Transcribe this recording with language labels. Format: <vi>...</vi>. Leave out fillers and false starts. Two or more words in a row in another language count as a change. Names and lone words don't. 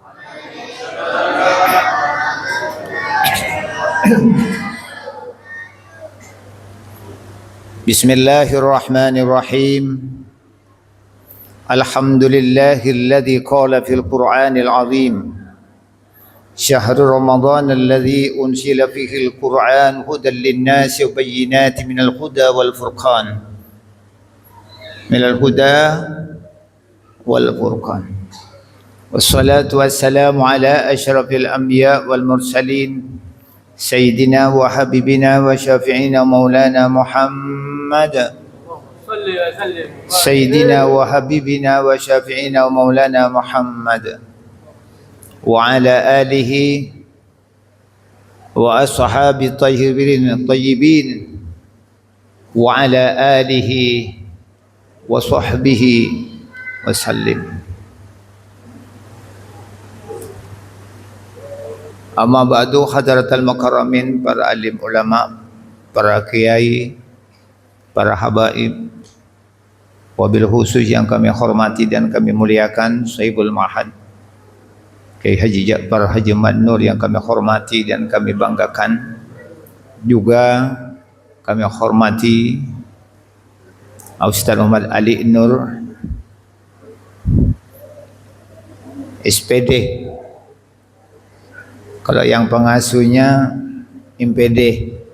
<ar>بسم الله الرحمن الرحيم. الحمد لله الذي قال في القرآن العظيم. شهر رمضان الذي أنزل فيه القرآن هدى للناس وبينات من الهدى والفرقان. من الهدى والفرقان. والصلاة والسلام على أشرف الأنبياء والمرسلين سيدنا وحبيبنا وشفيعنا مولانا محمد سيدنا وحبيبنا وشفيعنا مولانا محمد وعلى آله وأصحابه الطيبين وعلى آله وصحبه وسلم. أما بعد, حضرات المكرمين,</ar> <id>para alim ulama, para kiai, para habaib,</id> <ar>وبالخصوص</ar> <id>yang kami hormati dan kami muliakan</id> <ar>صاحب المعهد</ar> <id>Kiai Haji Ja'far Haji Mad-Nur yang kami hormati dan kami banggakan. Juga kami hormati Ustaz Muhammad Ali Nur SPD, kalau yang pengasuhnya MPD.</id>